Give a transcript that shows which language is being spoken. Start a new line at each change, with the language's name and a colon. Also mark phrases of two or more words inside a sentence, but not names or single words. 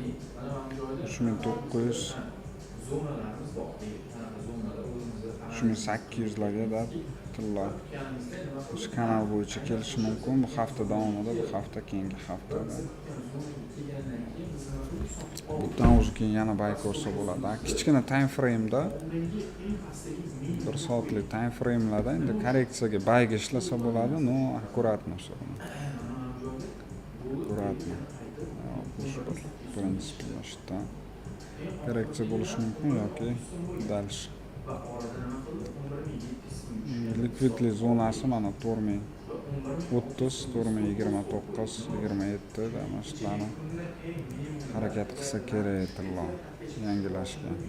Uzbek: 3900 3800 larga da tillo shu kanal bo'yicha kelishi mumkin bu hafta davomida, bu hafta keyingi haftada. Bundan keyin yana bay ko'rsa bo'ladi. Kichkina
English: time frame'da
Uzbek: 1 soatlik
English: time frame'larda
Uzbek: endi korreksiyaga bayga ishlasa bo'ladi,
Russian: но аккуратно все равно. Аккуратно. В принципе, что коррекция
Uzbek: bo'lishi mumkin yoki
Russian: dальше.
Uzbek: Likvidli zonasi mana 4030, 4029, 27 da mana shularni harakat qilsa kerak tillo yangilashga.